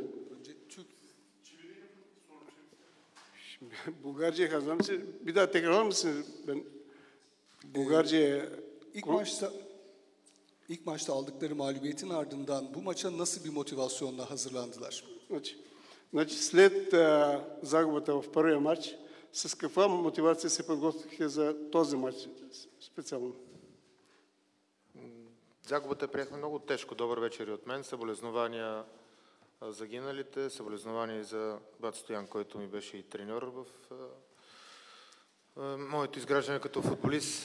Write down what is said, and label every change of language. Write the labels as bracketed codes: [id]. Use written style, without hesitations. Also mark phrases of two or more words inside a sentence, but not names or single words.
[tr] Önce Türk. Şimdi Bulgarca'ya kazanmışsınız. Bir daha tekrarlar mısınız? Ben Bulgarca'ya... İlk maçta aldıkları mağlubiyetin ardından bu maça nasıl bir motivasyonla hazırlandılar? [bg] Значи, след загубата в първия матч, с каква мотивация се подготвихте за този матч специално? Загубата приехме много тежко. Добър вечер и от мен. Съболезнования загиналите, съболезнования и за брат Стоян, който ми беше и треньор в моето изграждане като футболист.